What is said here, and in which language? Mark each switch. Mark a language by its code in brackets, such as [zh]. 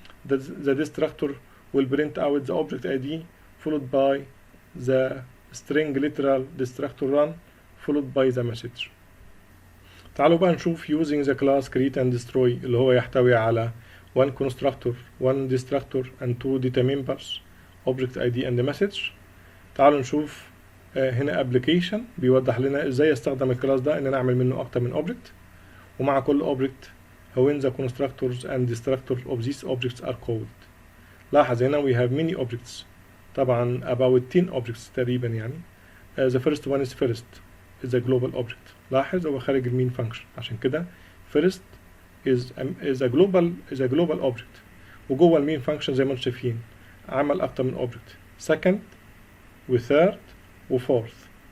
[en] The destructor will print out the object ID followed by the string literal destructor run followed by the message. [ar] تعالوا بقى نشوف [en] using the class create and destroy اللي هو يحتوي على one constructor one destructor and two data members object ID and message. [ar] تعالوا نشوف هنا application بيوضح لنا ازاي استخدم الكلاس ده ان انا اعمل منه اكتر من object، ومع كل object [en] when the constructors and destructors of these objects are called. لاحظ هنا we have many objects طبعا about 10 objects [ar] تقريبا يعني. [en] the first one is first is a global object. [ar] لاحظ هو خارج المين فانكشن عشان كده [en] first is a global object، [ar] وجوه المين فانكشن زي ما انتم شايفين عمل اكتر من object second وثيرد وفورث.